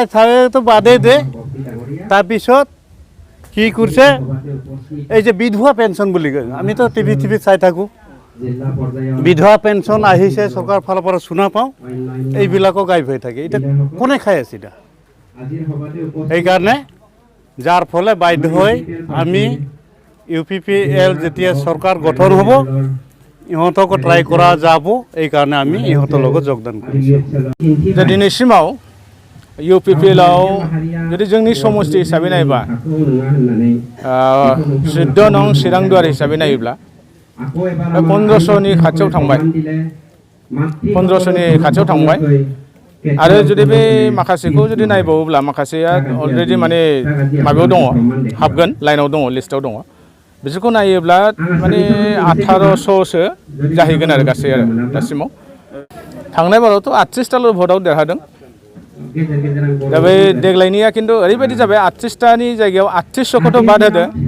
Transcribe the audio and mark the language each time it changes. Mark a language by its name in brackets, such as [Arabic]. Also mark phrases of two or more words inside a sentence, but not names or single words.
[Assamese] চালেতো বাদে দে তাৰপিছত কি কৰিছে এই যে বিধৱা পেঞ্চন বুলি কয় আমিতো টিভি চাই থাকোঁ বিধৱা পেঞ্চন আহিছে চৰকাৰৰ ফালৰ পৰা শুনা পাওঁ এইবিলাকো গাইব হৈ থাকে এতিয়া কোনে খাই আছে এতিয়া সেইকাৰণে যাৰ ফলে বাধ্য হৈ আমি UPPL যেতিয়া চৰকাৰ গঠন হ'ব ইহঁতকো ট্ৰাই কৰা যাব এইকাৰণে আমি ইহঁতৰ লগত যোগদান কৰিছোঁ [Bodo] दिनैसिमाव UPPL जुदि जोंनि समष्टि हिसाबै नायोबा 14 नं चिरां दुवार हिसाबै नायोब्ला 1500नि खाथियाव थांबाय 1500नि खाथियाव थांबाय आरो जुदि बे माखासेखौ जुदि नायबावोब्ला माखासेया अलरेडि माने माबायाव दङ हाबगोन लाइनाव दङ लिस्टआव दङ बिसोरखौ नायोब्ला माने 1800सो जाहैगोन आरो गासै आरो दासिमाव थांनाय बारावथ' 38टाल' भटआव देरहादों दा बे देग्लायनिया खिन्थु ओरैबायदि जाबाय 38टानि जायगायाव 3800खौथ' बाद होदो